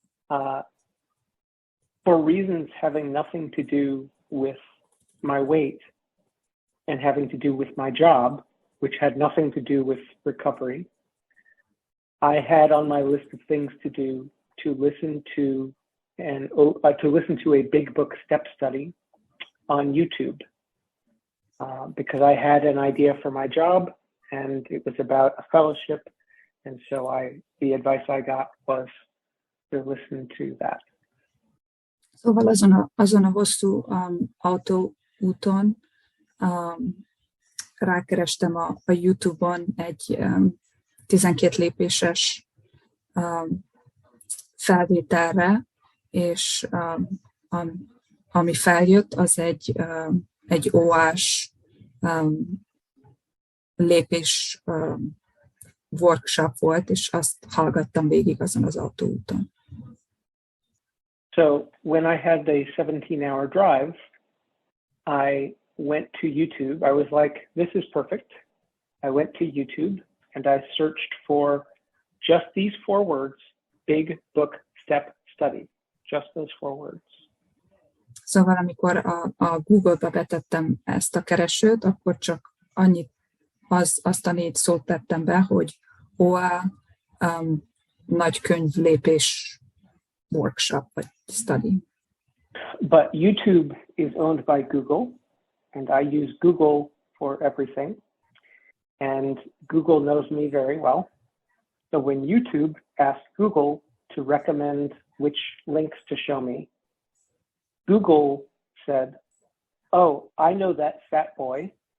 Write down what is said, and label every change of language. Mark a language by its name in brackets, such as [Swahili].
[English] For reasons having nothing to do with my weight and having to do with my job, which had nothing to do with recovery, I had on my list of things to do to listen to a big book step study on YouTube, because I had an idea for my job and it was about a fellowship, and so the advice I got was to listen to that. [Hungarian] Szóval azon a hosszú autóúton rákerestem a YouTube-on egy 12 lépéses felvételre, és ami feljött, az egy OA-s lépés workshop volt, és azt hallgattam végig azon az autóúton. [English] So when I had a 17-hour drive, I went to YouTube. I was like, this is perfect. I went to YouTube and I searched for just these 4 words, big book step study, just those 4 words. [Hungarian] Szóval amikor a Google-ba betettem ezt a keresőt, akkor csak azt a 4 szót tettem be, hogy OA nagy könyv lépés workshop vagy study. [English] But YouTube is owned by Google, and I use Google for everything. And Google knows me very well. So when YouTube asked Google to recommend which links to show me, Google said, oh, I know that fat boy.